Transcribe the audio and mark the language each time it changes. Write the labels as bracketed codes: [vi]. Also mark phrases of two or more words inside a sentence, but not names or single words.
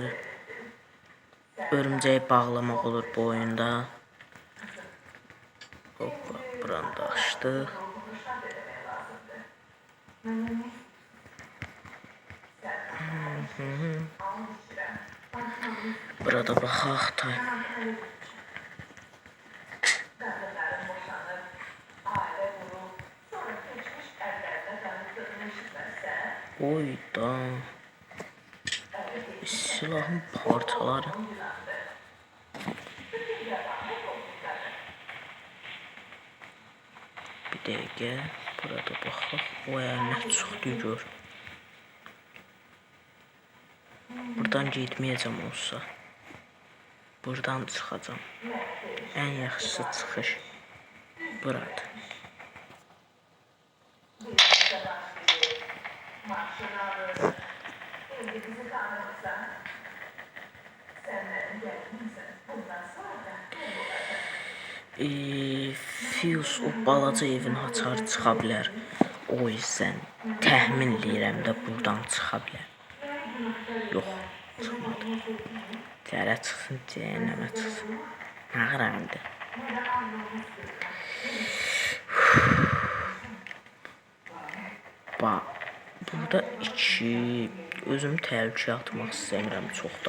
[az] Örümcəyi bağlamaq olur bu oyunda. Hoppa, buranı da açdıq. Burada baxaq tay. [tr] kadınların boşanıp aile kurup sonra geçmiş evlerine tanıdığını işitmezsen [az] Oyda. Silahın parçaları. Bir dəqiqə. Burada baxaq. O nə çıxdı gör. Buradan getməyəcəm olsa. Buradan çıxacam. Ən yaxşısı çıxış burada. maaşını alır. [tr] Şimdi bizi tanımırsan sen benim gelinimsin. Bundan sonra da ben olacağım. [az] Fuse o balaca evin açarı çıxa bilər. O yüzden təxmin eləyirəm də buradan çıxa bilər. Yox, çıxmadı. Cərə çıxsın, cəhənnəmə çıxsın. Ağırandı. Bax, burada özümü təhlükəyə atmaq istəmirəm çox da.